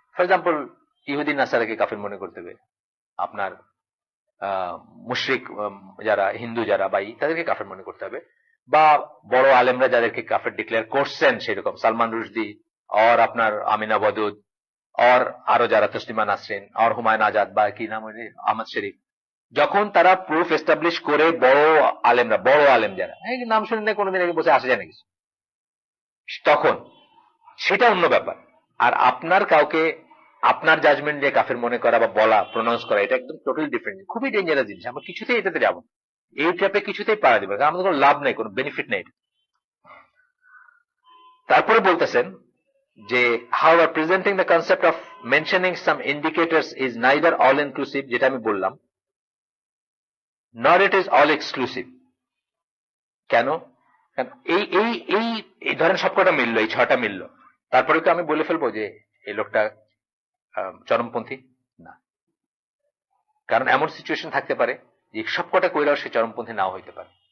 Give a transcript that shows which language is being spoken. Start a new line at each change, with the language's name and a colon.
Bangla: For example ইহুদি নাসারাকে কাফের মনে করতে হবে, আপনার মুশরিক যারা হিন্দু যারা বা তাদেরকে কাফের মনে করতে হবে, বা বড় আলেমরা যাদেরকে কাফের ডিক্লেয়ার করছেন, সেরকম সালমান রুশদি আর আপনার আমিনা বদুদ আর আরো যারা তসলিমা নাসরিন আর হুমায়ুন আজাদ বা কি নাম আহমদ শরীফ, যখন তারা প্রুফ এস্টাবলিশ করে, বড় আলেমরা, বড় আলেম যারা, নাম শুনে কোনোদিন আগে বসে আসে যায় না কিছু, তখন সেটা অন্য ব্যাপার। আর আপনার কাউকে আপনার জাজমেন্ট দিয়ে কাফের মনে করা বা বলা, প্রোনাউন্স করা, এটা একদম টোটালি ডিফারেন্ট, খুবই ডেঞ্জারাস জিনিস। আমরা কিছুতেই এটাতে যাবো, এই ট্র্যাপে কিছুতেই পাড়া দিবে, কারণ আমাদের কোনো লাভ নেই, কোনো বেনিফিট নেই। তারপরে বলতেছেন যে
English: however presenting the concept of mentioning some indicators is neither all inclusive,
Bangla: যেটা আমি বললাম,
English: nor it is all exclusive।
Bangla: কেন? এই এই এই ধরেন সবকটা মিললো, এই 6টা মিললো, তারপরে তো আমি বলে ফেলবো যে এই লোকটা চরমপন্থী? না, কারণ এমন সিচুয়েশন থাকতে পারে যে সবকটা কইরাও সে চরমপন্থী নাও হইতে পারে।